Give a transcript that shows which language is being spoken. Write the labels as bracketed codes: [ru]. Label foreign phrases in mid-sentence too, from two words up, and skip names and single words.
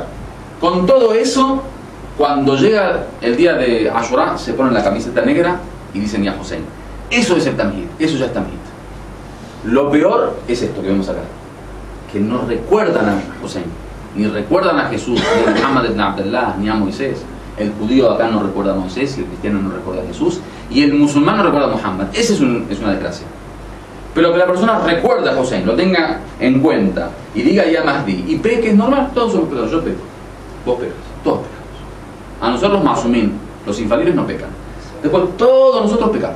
[es] Con todo eso, cuando llega el día de Ashura, se ponen la camiseta negra y dicen ya Hussein. Eso es el tamhid, eso ya es tamhid. Lo peor es esto que vemos acá, que no recuerdan a Hussein, ni recuerdan a Jesús, ni a Muhammad ibn Abdullah, ni a Moisés. El judío acá no recuerda a Moisés, y el cristiano no recuerda a Jesús, y el musulmán no recuerda a Muhammad. Esa es una desgracia. Pero que la persona recuerda a Hussein, lo tenga en cuenta, y diga ya Mahdi, y peque, es normal, todos somos pecadores, yo peco, vos pecas, todos pecamos. A nosotros masumín, los infalibles no pecan. Después todos nosotros pecamos.